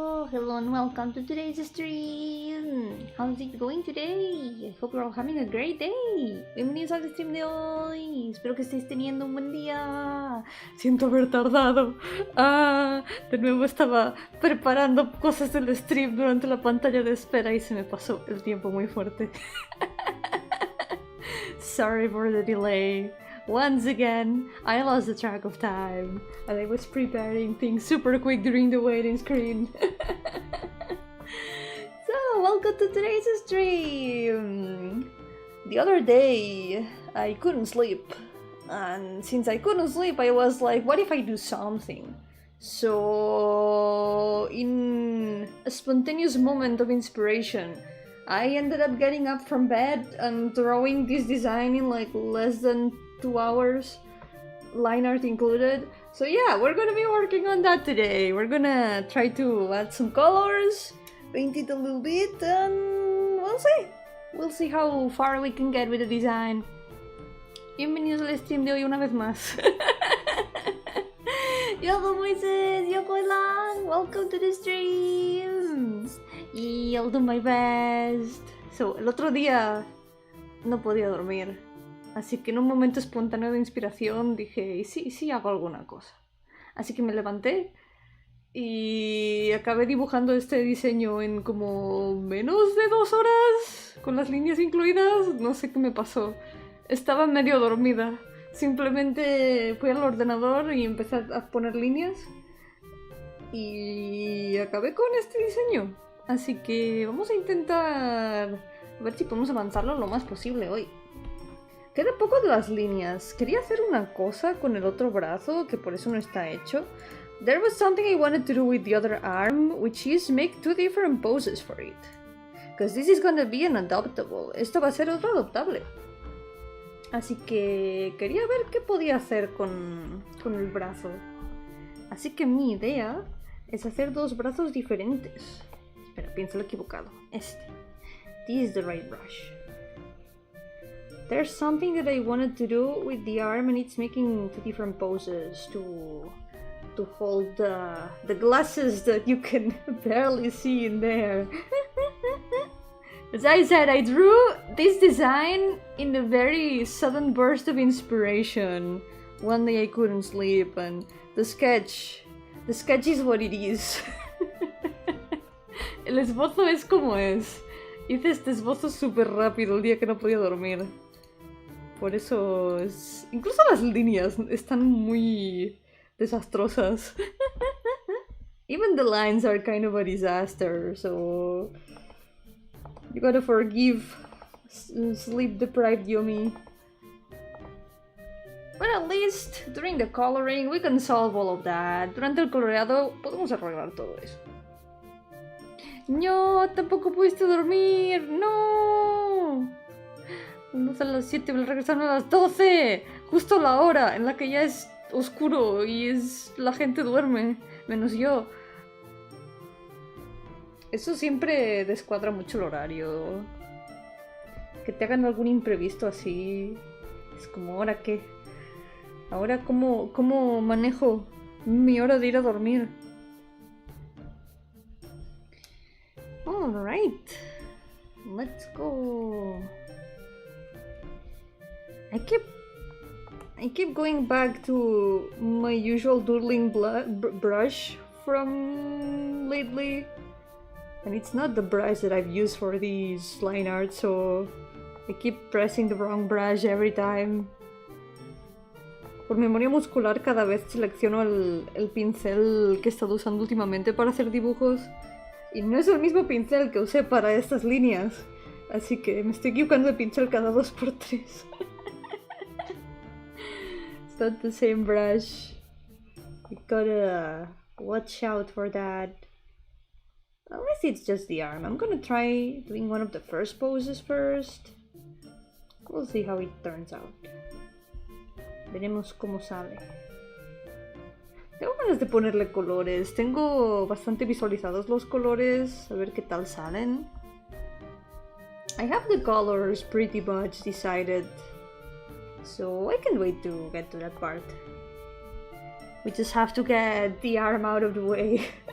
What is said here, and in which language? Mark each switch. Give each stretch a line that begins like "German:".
English: Hello and welcome to today's stream. How's it going today? I hope you're all having a great day.
Spanish: Bienvenidos al stream de hoy. Espero que estéis teniendo un buen día. Siento haber tardado. De nuevo estaba preparando cosas del stream durante la pantalla de espera y se me pasó el tiempo muy fuerte.
English: Sorry for the delay. Once again, I lost the track of time, and I was preparing things super quick during the waiting screen. So, welcome to today's stream! The other day, I couldn't sleep, and since I couldn't sleep, I was like, what if I do something? So, in a spontaneous moment of inspiration, I ended up getting up from bed and drawing this design in like less than 2 hours, line art included. So yeah, we're gonna be working on that today. We're gonna try to add some colors, paint it a little bit, and we'll see. We'll see how far we can get with the design.
Spanish: Bienvenidos al stream de hoy una vez más.
English: Yo-hooo Moises, Yo-hooo Lang, welcome to the stream. Y I'll do my best.
Spanish: So, el otro día no podía dormir. Así que en un momento espontáneo de inspiración dije, ¿y sí hago alguna cosa? Así que me levanté y acabé dibujando este diseño en como menos de 2 horas, con las líneas incluidas. No sé qué me pasó. Estaba medio dormida. Simplemente fui al ordenador y empecé a poner líneas. Y acabé con este diseño. Así que vamos a intentar a ver si podemos avanzarlo lo más posible hoy. Queda poco de las líneas. Quería hacer una cosa con el otro brazo, que por eso no está hecho.
English: There was something I wanted to do with the other arm, which is make 2 different poses for it. Because this is gonna be an adoptable.
Spanish: Esto va a ser otro adoptable. Así que quería ver qué podía hacer con el brazo. Así que mi idea es hacer 2 brazos diferentes. Espera, pienso lo equivocado.
English: This is the right brush. There's something that I wanted to do with the arm, and it's making 2 different poses to hold the glasses that you can barely see in there. As I said, I drew this design in a very sudden burst of inspiration. One day I couldn't sleep, and the sketch is what it is.
Spanish: El esbozo es como es. Hice este esbozo súper rápido el día que no podía dormir. Por eso es... Incluso las líneas están muy desastrosas. Even the lines are kind of a disaster, so... You gotta forgive sleep-deprived Yomi. But at least, during the coloring, we can solve all of that. Durante el coloreado, podemos arreglar todo eso. No, tampoco pudiste dormir. No. Vamos a las 7, regresaron a las 12. Justo la hora en la que ya es oscuro y la gente duerme, menos yo. Eso siempre descuadra mucho el horario. Que te hagan algún imprevisto así. Es como, ¿ahora qué? ¿Ahora cómo manejo mi hora de ir a dormir?
English: Alright. Let's go. I keep going back to my usual doodling brush from lately. And it's not the brush that I've used for these line art, so I keep pressing the wrong brush every time.
Spanish: Por memoria muscular cada vez selecciono el pincel que he estado usando últimamente para hacer dibujos. Y no es el mismo pincel que usé para estas líneas. Así que me estoy equivocando de pincel cada 2x3.
English: It's not the same brush. You gotta watch out for that. Unless it's just the arm. I'm gonna try doing one of the first poses first. We'll see how it turns out.
Spanish: Veremos cómo sale. Tengo ganas de ponerle colores. Tengo bastante visualizados los colores. A ver qué tal salen.
English: I have the colors pretty much decided. So I can't wait to get to that part. We just have to get the arm out of the way.